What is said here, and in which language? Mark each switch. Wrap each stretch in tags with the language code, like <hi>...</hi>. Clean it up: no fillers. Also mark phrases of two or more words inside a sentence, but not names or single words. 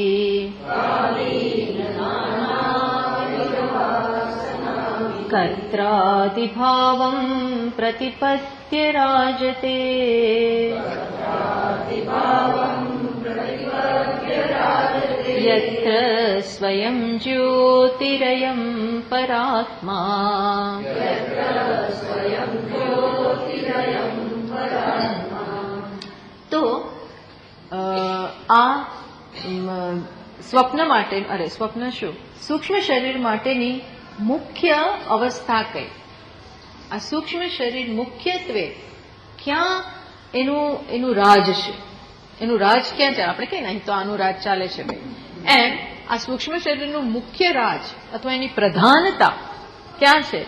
<sa>कर्त्रादिभावं प्रतिपद्य राजते यत्र स्वयं ज्योतिरयं परात्मा तो</sa> <gu>આ સ્વપ્ન માટે સ્વપ્ન શું સૂક્ષ્મ શરીર માટેની મુખ્ય અવસ્થા કઈ આ સૂક્ષ્મ શરીર મુખ્યત્વે ક્યાં એનું રાજ છે એનું રાજ ક્યાં ચાલે આપણે કહીએ ને અહીં તો આનું રાજ ચાલે છે ભાઈ એમ આ સૂક્ષ્મ શરીરનું મુખ્ય રાજ અથવા એની પ્રધાનતા ક્યાં છે</gu>